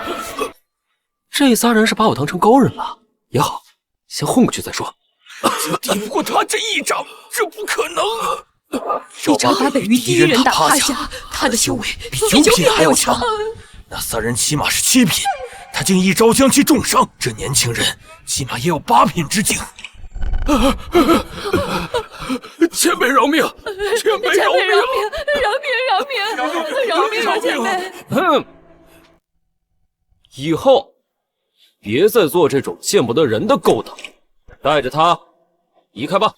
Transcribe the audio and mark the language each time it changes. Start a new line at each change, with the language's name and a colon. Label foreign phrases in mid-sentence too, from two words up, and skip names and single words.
Chinese: 这仨人是把我当成高人了，也好，先混过去再说。这抵不过他这一掌，这不可能！一掌把北域第一人打趴下，他的修为比九品还要强。那3人起碼是7品，他竟一招將其重傷，這年輕人起碼也有8品之境。前輩饒命！前輩饒命！饒命！前輩！哼！以後別再做這種見不得人的勾當，帶着他離開吧。